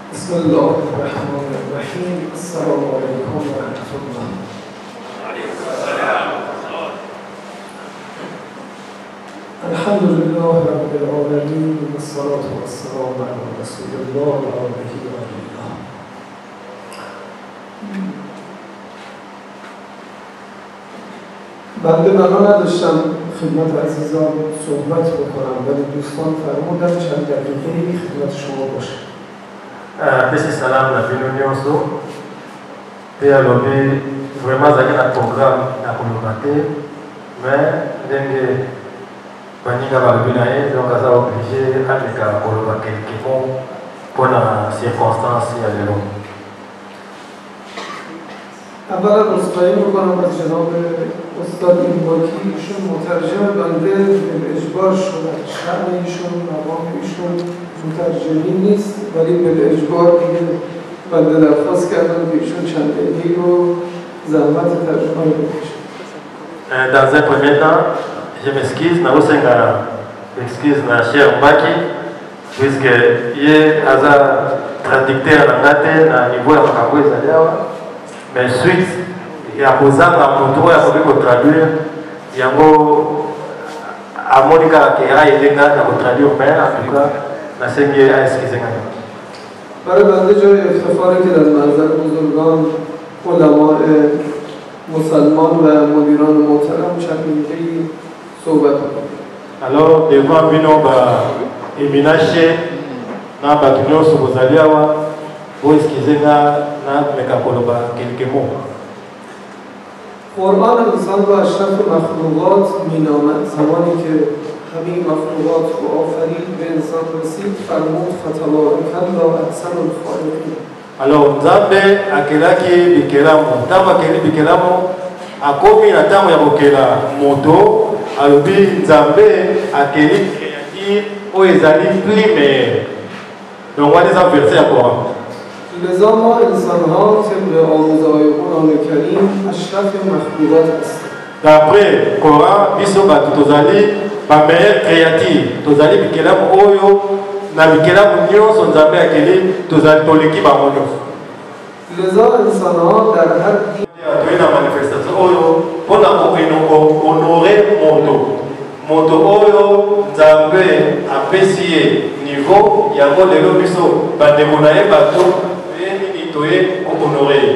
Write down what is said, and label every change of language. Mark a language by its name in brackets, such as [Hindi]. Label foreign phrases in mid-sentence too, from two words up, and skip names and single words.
[Arabic] بسم الله الرحمن الرحیم. السلام علیکم و رحمت الله. الحمد لله رب العالمین و الصلاة و السلام علی رسول الله و آله و الله. [Persian] بنده بنا نداشتم خدمت عزیزان صحبت بکنم، ولی دوستان فرمودن چند دقیقه خدمت شما باشه. [Lingala] Pesi salam na bino nyonso pe alobi vraiment zaki na programme na koloba te mais ndenge baninga balobi na ye donc aza obligé aleka koloba [French] quelque mot [Lingala] mpona circonstance ya lelo. [Persian] اولا عذرخواهی میکنم از جناب استاد اینباکی، ایشون مترجم بنده به اجبار شدن، شأن ایشون مقام ایشون مترجمی نیست، ولی به اجبار دیگه بنده درخواست کردم که ایشون چند دقیقه رو زحمت ترجمه رو بکشن. [French] Dans un premier temps, je m'excuse, [Lingala] na osenga excuse na cher Mbaki puisque ye aza traducteur na ngate na niveau ya makambo ezali awa. [French] Mais suite [Lingala] ya kozanga moto ya koki kotraduire yango amoni kaka ke ayedenga na kotraduire [French] mais en tout cas [Lingala] nasengi aexcuse nga. [Persian] برای بنده جای افتخاری که در منظر بزرگان علماء مسلمان و مدیران محترم چند دقیقه‌ای صحبت کنم. [Lingala] Alors devant bino ba eminache na bato nyonso bozali awa boexcuse nga na meka koloba [French] quelques mots. [Persian] قرآن انسان رو اشرف مخلوقات مینامد. زمانی که همه مخلوقات رو آفرید به انسان رسید فرمود [Arabic] فتبارک الله احسن الخالقین. [Lingala] Alors Nzambe akelaki bikelamu ntango akeli bikelamu akomi na ntango ya kokela moto alobi Nzambe akeli créature oyo ezali [French] plus meilleur. [Lingala] Donc wana eza verset ya Coran. [Persian] لذا ما انسان ها طبق آموزهای قرآن کریم اشرف مخلوقات هستیم. [Lingala] D'après Coran biso bato tozali ba [French] meilleur créature [Lingala] tozali bikelamu oyo na bikelamu nyonso Nzambe akeli tozali toleki bango nyonso. [Persian] لذا انسان ها در هر دین [Lingala] toye na manifestation oyo mpona kohonore moto oyo Nzambe apesi ye niveau yango lelo biso bandeko na ye bato nini toye kohonore ye.